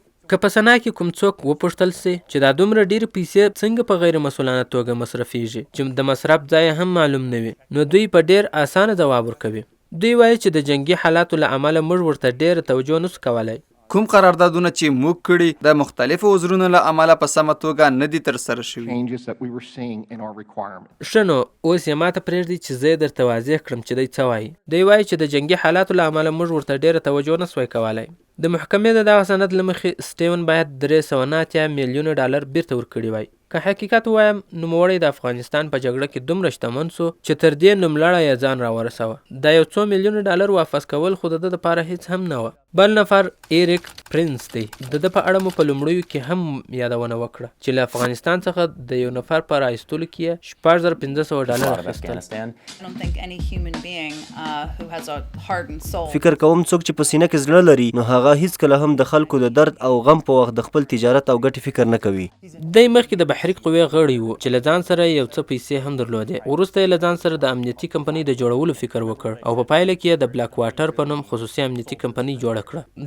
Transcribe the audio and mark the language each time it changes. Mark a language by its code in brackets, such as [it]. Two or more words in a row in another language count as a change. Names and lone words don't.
[ps] که په سنا کې کوم څوک وپوښتل سي چې دا دومره ډېرې پیسې څنګه په غیر مسؤلانه توګه مصرفیږي چې د مصرف ځای هم معلوم نه وي، نو دوی په ډېر اسانه ځواب ورکوي. دوی وایي چې د جنگي حالاتو له امله موږ ورته ډېره توجه نسو کولی. کوم قراردادونه چې موږ کړي د مختلفو عذرونو له امله په سمه توګه نه دي ترسره شوي. [en] changes that we were seeing in our requirements. [ps] ښه نو اوس یې ماته پرېږدئ چې زه یې درته واضح کړم چې دی څه وایي. دی وایي چې د جنګي حالاتو له امله موږ ورته ډېره توجه نسوای کولی. د محکمې د دغه سند له مخې سټیون باید 389 میلیونه ډالر بیرته ورکړي وای. که حقیقت ووایم نوموړی د افغانستان په جګړه کې دومره شتمن سو چې تر دې نوملړه یې ځان راورسوه. دا یو څو میلیونه ډالر واپس کول خو د ده دپاره هیڅ هم نه وه. بل نفر ایریک پرنس دی. د ده په اړه مو په لومړیو کې هم یادونه وکړه چې له افغانستان څخه د یو نفر په رایستلو کې یې 6500 ډالر اخیستل. [en] I don't think any human being who has a heart and soul. [ps] فکر کوم څوک چې په سینه کې زړه لري نو هغه هیڅکله هم د خلکو د درد او غم په وخت د خپل تجارت او ګټې فکر نه کوي. دی مخکې د بحري قوې غړی و چې له ځان سره یو څه پیسې هم درلودې. وروسته یې له ځان سره د امنیتي کمپنۍ د جوړولو فکر وکړ او په پایله کې یې د بلاک واټر په نوم خصوصي امنیتي کمپنۍ جوړه کړه.